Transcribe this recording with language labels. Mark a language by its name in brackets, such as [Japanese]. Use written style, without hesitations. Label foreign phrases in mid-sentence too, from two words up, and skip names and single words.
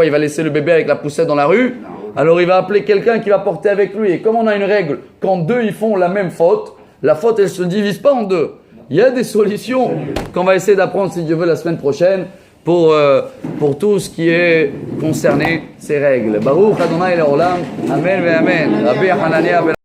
[French] Il va laisser le bébé avec la poussette dans la rue? Alors il va appeler quelqu'un qui va porter avec lui. Et comme on a une règle, quand deux ils font la même faute, la faute elle se divise pas en deux. Il y a des solutions qu'on va essayer d'apprendre si Dieu veut la semaine prochaine pour tout ce qui est concerné ces règles. [Hebrew] ברוך ה' לעולם אמן ואמן רבי חנניה בן